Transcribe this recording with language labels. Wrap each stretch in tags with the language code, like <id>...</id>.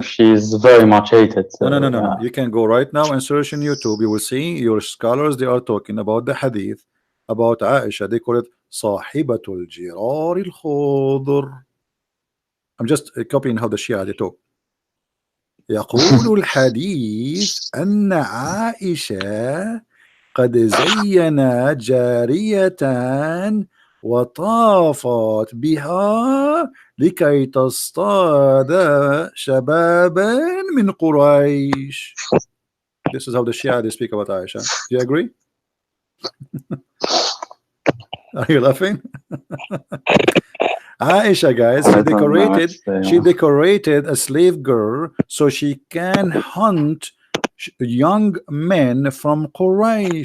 <en>she's very much hated. No. Yeah. You can go right now and search in YouTube. You will see your scholars. They are talking about the hadith about Aisha. They call it Sahibatul Jirar al-Khadr. I'm just copying how the Shia they talk.</en> <ar>يقول الحديث أن عائشة قد زينت جارية وطافت بها لكي تصطاد شبابا من قريش.</ar> <en>This is how the Shia they speak about Aisha. Do you agree? Are you laughing? Aisha, guys, I don't know actually. she decorated a slave girl so she can hunt young men from Quraysh.</en>